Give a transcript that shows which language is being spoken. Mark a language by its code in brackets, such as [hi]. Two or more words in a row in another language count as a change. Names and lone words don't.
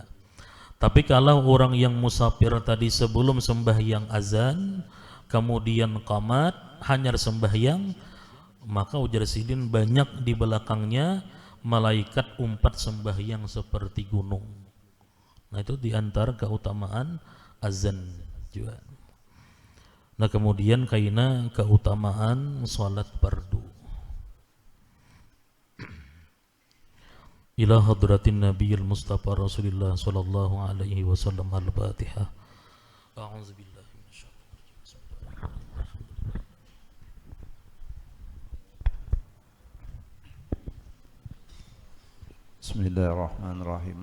[bjn] Tapi kalau orang yang musafir tadi sebelum sembahyang azan, kemudian qamat, hanya sembahyang, maka ujar sidin banyak di belakangnya malaikat umpat sembahyang seperti gunung. Nah itu diantara keutamaan azan juga. Nah kemudian kaina keutamaan salat fardu. [ar] إلى حضرة النبي المصطفى رسول الله صلى الله عليه وسلم الفاتحة. أعوذ بالله من الشيطان الرجيم. Bismillahirrahmanirrahim.